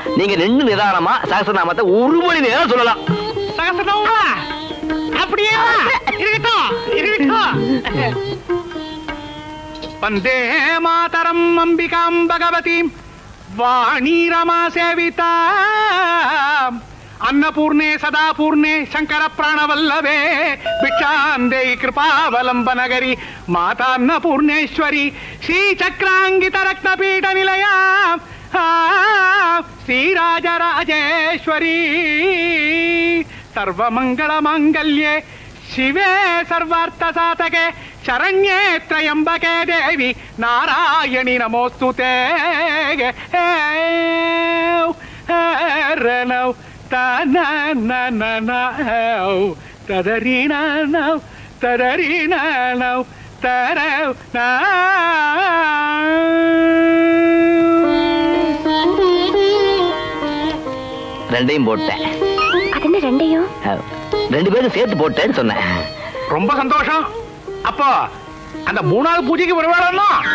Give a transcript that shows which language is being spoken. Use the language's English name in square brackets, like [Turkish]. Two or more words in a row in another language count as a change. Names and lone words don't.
[Tamil] நீங்க நின்று நிதானமா சகஸ்ரநாமத்தை ஒரு மணி நேரம் சொல்லலாம். சகஸ்ரநாமமா? அப்படியே இருக்கட்டும். [Sanskrit] वन्दे मातरम् अम्बिकाम् भगवतीम् वाणी रमा सेविता अन्नपूर्णे सदा पूर्णे शंकर प्राणवल्लभे भिक्षांदे कृपावलंबनगरी माता अन्नपूर्णेश्वरी श्री चक्रांगित रत्नपीठ निलया श्रीराजराजेश्वरी सर्वमंगल मांगल्ये शिवे सर्वार्थ साधके शरण्ये त्र्यंबके देवी नारायणी नमोस्तुते रणौ ta-na na-na-na ta-da-ree-na-now ta-da-ree-na-now ta-da-na. [Tamil] ரெண்டையும் போட்டேன். அது என்ன ரெண்டையும்? ரெண்டு பேரும் சேர்த்து போட்டேன்னு சொன்னேன். ரொம்ப சந்தோஷம். அப்போ அந்த மூணாவது பூஜைக்கு வருவாளோ?